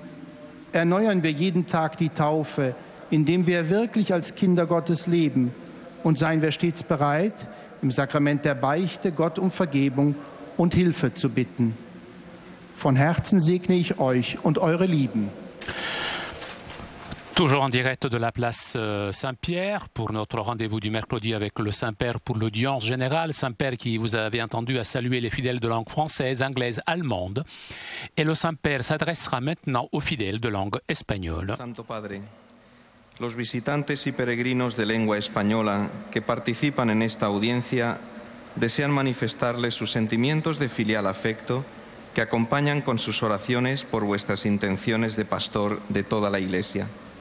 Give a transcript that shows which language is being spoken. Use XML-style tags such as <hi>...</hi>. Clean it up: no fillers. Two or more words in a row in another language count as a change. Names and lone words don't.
<de>Erneuern wir jeden Tag die Taufe, indem wir wirklich als Kinder Gottes leben, und seien wir stets bereit, im Sakrament der Beichte Gott um Vergebung und Hilfe zu bitten. Von Herzen segne ich euch und eure Lieben.</de> <fr>Toujours en direct de la place Saint-Pierre pour notre rendez-vous du mercredi avec le Saint-Père pour l'audience générale. Saint-Père qui, vous avez entendu, a salué les fidèles de langue française, anglaise, allemande. Et le Saint-Père s'adressera maintenant aux fidèles de langue espagnole.</fr> <es>Santo Padre, los visitantes y peregrinos de lengua española que participan en esta audiencia desean manifestarles sus sentimientos de filial afecto que acompañan con sus oraciones por vuestras intenciones de pastor de toda la Iglesia.</es>